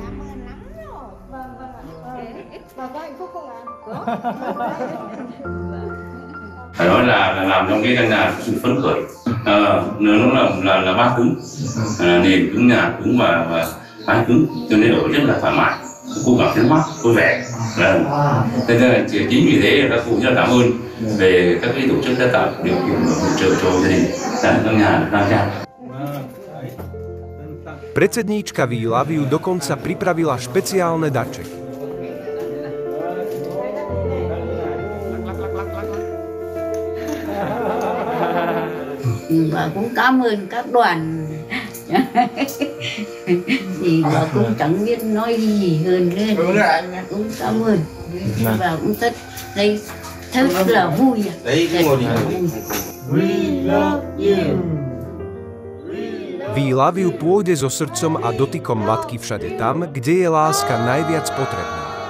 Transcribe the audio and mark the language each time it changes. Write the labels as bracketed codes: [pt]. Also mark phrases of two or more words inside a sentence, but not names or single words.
[vi] Phải nói là làm trong cái căn nhà sự phấn khởi, nó là ba cứng, nền cứng, nhà cứng và mái cứng, cho nên ở rất là thoải mái, cô cảm thấy mát, vui vẻ. Thế nên là chính vì thế các cụ rất là cảm ơn về các cái tổ chức đã tạo điều kiện hỗ trợ cho gia đình tại căn nhà khang trang. [sk] Predsedníčka We Love You dokonca pripravila špeciálne darčeky. [vi] Và cũng cảm ơn các đoàn thì bà cũng chẳng biết nói gì hơn nữa, cũng cảm ơn và cũng rất là vui. [en] We love you. [sk] We Love You pôjde so srdcom a dotykom matky všade tam, kde je láska najviac potrebná.